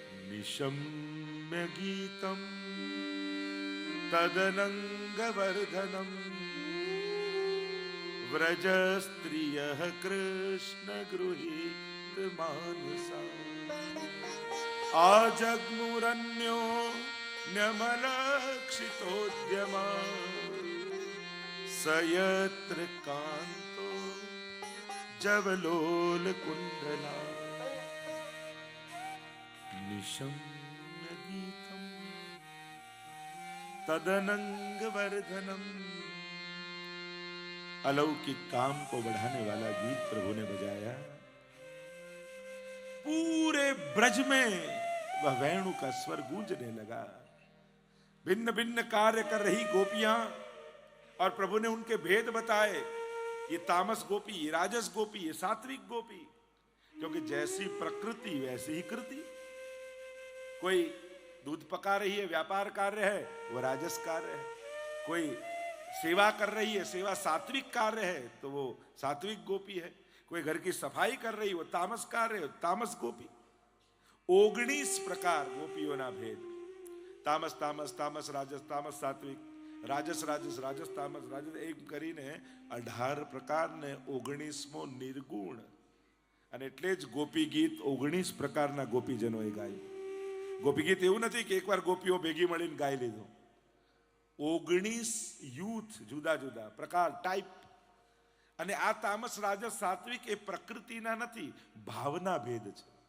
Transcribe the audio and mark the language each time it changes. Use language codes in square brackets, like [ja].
[sa] નિશમ્ય ગીતમ તદનંગ વર્ધનમ વ્રજ સ્ત્રિયઃ કૃષ્ણ ગૃહીત માનસા આજગ્મુરન્યો ન્યમલક્ષિતોદ્યમા સયત્ર કાંતો જવલોલ કુંડલા. નિશમ્ય ગીતમ तदनंग वर्धनम. [hi] अलौकिक काम को बढ़ाने वाला गीत प्रभु ने बजाया. पूरे ब्रज में वह वेणु का स्वर गूंजने लगा. भिन्न भिन्न कार्य कर रही गोपियां, और प्रभु ने उनके भेद बताए, ये तामस गोपी, ये राजस गोपी, ये सात्विक गोपी, क्योंकि जैसी प्रकृति वैसी ही कृति। कोई दूध पका रही है, व्यापार कार्य है, वो राजस कार्य है। कोई सेवा कर रही है, सेवा सात्विक कार्य है, तो वो सात्विक गोपी है। कोई घर की सफाई कर रही, वो तामस कार्य है, तामस गोपी। 19 प्रकार गोपीओना भेद, तामस तामस, तामस राजस, तामस सात्विक, राजस राजस, राजस तामस, राजस, [gu] એમ કરીને 18 પ્રકારને 19મો નિર્ગુણ. અને એટલે જ ગોપી ગીત 19 પ્રકારના ગોપીજનોએ ગાયું. ગોપી ગીત એવું નથી કે એકવાર ગોપીઓ ભેગી મળીને ગાઈ લીધું. 19 યુથ, જુદા જુદા પ્રકાર, ટાઈપ. અને આ તામસ રાજસ સાત્વિક એ પ્રકૃતિના નથી, ભાવના ભેદ છે.